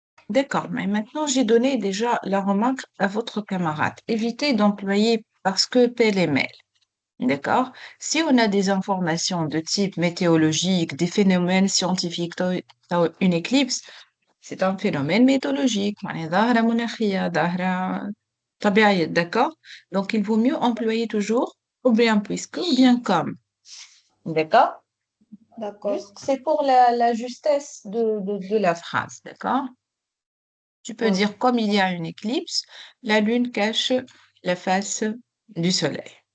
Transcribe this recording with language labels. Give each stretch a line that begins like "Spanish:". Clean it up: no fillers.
French: D'accord, mais maintenant j'ai donné déjà la remarque à votre camarade. Évitez d'employer parce que pêle-mêle. D'accord? Si on a des informations de type météorologique, des phénomènes scientifiques, une éclipse, c'est un phénomène météorologique.
Arabic: يعني ظاهرة مناخية، ظاهرة طبيعية.
French: D'accord? Donc il vaut mieux employer toujours ou bien puisque ou bien comme. D'accord? D'accord. Juste, c'est pour la justesse de la phrase. D'accord? Tu peux Ouais. dire, comme il y a une éclipse, la Lune cache la face du Soleil.